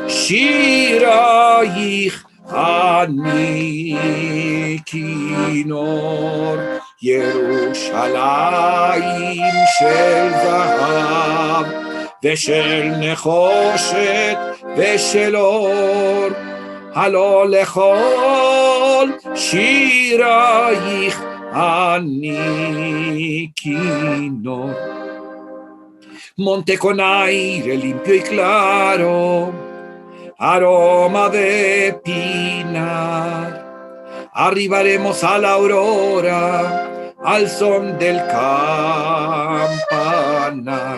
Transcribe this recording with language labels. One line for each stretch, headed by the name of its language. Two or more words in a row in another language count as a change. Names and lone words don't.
Hebrew: שירייך אני כינור ירושלים של זהב ושל נחושת ושל אור הלא לכל שירייך אני כינור
Spanish: Monte con aire limpio y claro aroma de pinar arribaremos a la aurora al son del campanar.